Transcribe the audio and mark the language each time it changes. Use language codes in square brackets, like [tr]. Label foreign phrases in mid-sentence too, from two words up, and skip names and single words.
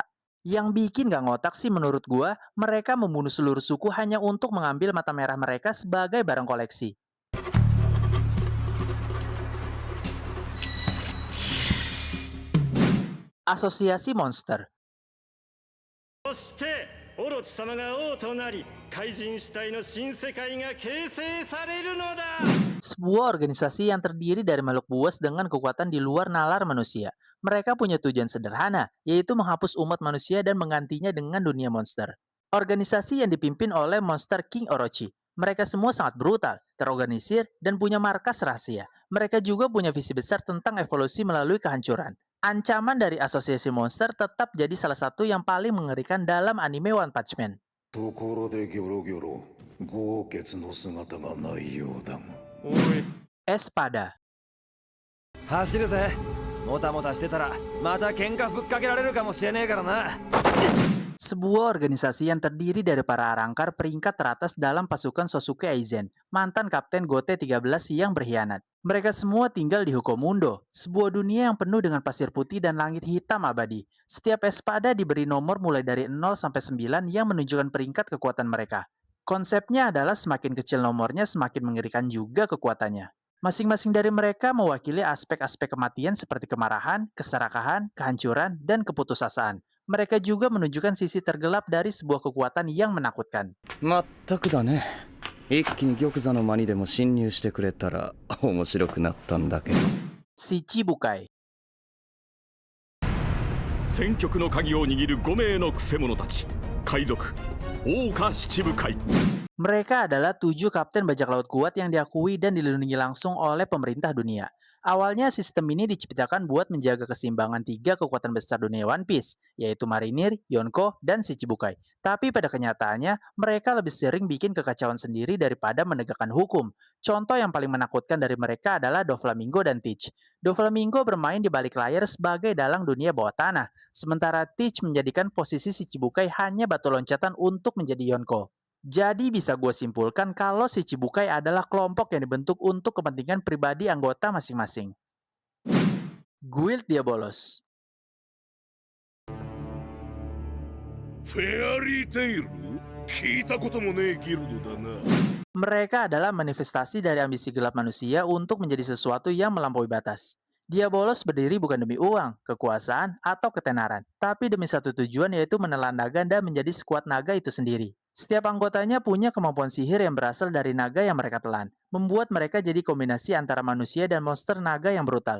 [id] Yang bikin gak ngotak sih menurut gua, mereka membunuh seluruh suku hanya untuk mengambil mata merah mereka sebagai barang koleksi. Asosiasi Monster. [ja] そしてオロチ様が王となり怪人主体の新世界が形成されるのだ。 [id] Sebuah organisasi yang terdiri dari makhluk buas dengan kekuatan di luar nalar manusia. Mereka punya tujuan sederhana, yaitu menghapus umat manusia dan menggantinya dengan dunia monster. Organisasi yang dipimpin oleh Monster King Orochi. Mereka semua sangat brutal, terorganisir, dan punya markas rahasia. Mereka juga punya visi besar tentang evolusi melalui kehancuran. Ancaman dari asosiasi monster tetap jadi salah satu yang paling mengerikan dalam anime One Punch Man. [ja] ところでギョロギョロ豪傑の姿がないようだがおい Espada. 走るぜ。もたもたしてたらまた喧嘩ふっかけられるかもしれねえからな。 [id] Sebuah organisasi yang terdiri dari para arangkar peringkat teratas dalam pasukan Sosuke Aizen, mantan kapten Gote 13 yang berkhianat. Mereka semua tinggal di Hukomundo, sebuah dunia yang penuh dengan pasir putih dan langit hitam abadi. Setiap espada diberi nomor mulai dari 0 sampai 9 yang menunjukkan peringkat kekuatan mereka. Konsepnya adalah semakin kecil nomornya semakin mengerikan juga kekuatannya. Masing-masing dari mereka mewakili aspek-aspek kematian seperti kemarahan, keserakahan, kehancuran, dan keputusasaan. Mereka juga menunjukkan sisi tergelap dari sebuah kekuatan yang menakutkan. [ja] まったくだね。一気に玉座の間にでも侵入してくれたら面白くなったんだけど。 Shichibukai. 戦局の鍵を握る5名のクセ者たち海賊桜花七部会 [id] Mereka adalah 7 kapten bajak laut kuat yang diakui dan dilindungi langsung oleh pemerintah dunia. Awalnya sistem ini diciptakan buat menjaga keseimbangan 3 kekuatan besar dunia One Piece, yaitu Marinir, Yonko, dan Shichibukai. Tapi pada kenyataannya, mereka lebih sering bikin kekacauan sendiri daripada menegakkan hukum. Contoh yang paling menakutkan dari mereka adalah Doflamingo dan Teach. Doflamingo bermain di balik layar sebagai dalang dunia bawah tanah, sementara Teach menjadikan posisi Shichibukai hanya batu loncatan untuk menjadi Yonko. Jadi bisa gue simpulkan kalau Shichibukai adalah kelompok yang dibentuk untuk kepentingan pribadi anggota masing-masing. Guild Diabolos. [ja] フェアリーテイル聞いたこともねえギルドだな [id] Mereka adalah manifestasi dari ambisi gelap manusia untuk menjadi sesuatu yang melampaui batas. Diabolos berdiri bukan demi uang, kekuasaan, atau ketenaran, tapi demi satu tujuan yaitu menelan naga dan menjadi sekuat naga itu sendiri. Setiap anggotanya punya kemampuan sihir yang berasal dari naga yang mereka telan, membuat mereka jadi kombinasi antara manusia dan monster naga yang brutal.